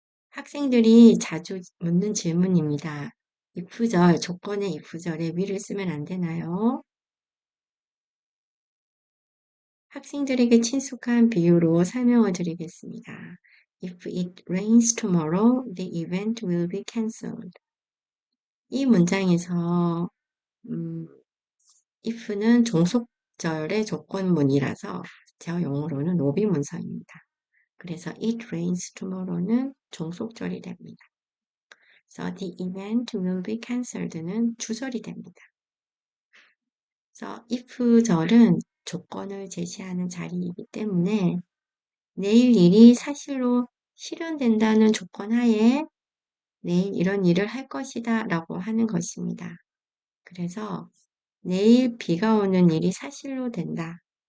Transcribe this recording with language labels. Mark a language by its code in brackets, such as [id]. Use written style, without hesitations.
[ko] 학생들이 자주 묻는 질문입니다. if절, 조건의 if절에 will을 쓰면 안 되나요? 학생들에게 친숙한 비유로 설명을 드리겠습니다. [en] If it rains tomorrow, the event will be cancelled. [ko] 이 문장에서 if는 종속절의 조건문이라서 저 용어로는 오비문서입니다. 그래서 [en] it rains tomorrow [ko] 는 종속절이 됩니다. 그래서 [en] the event will be cancelled [ko] 는 주절이 됩니다. 그래서 if절은 조건을 제시하는 자리이기 때문에 내일 일이 사실로 실현된다는 조건 하에 내일 이런 일을 할 것이다 라고 하는 것입니다. 그래서 내일 비가 오는 일이 사실로 된다.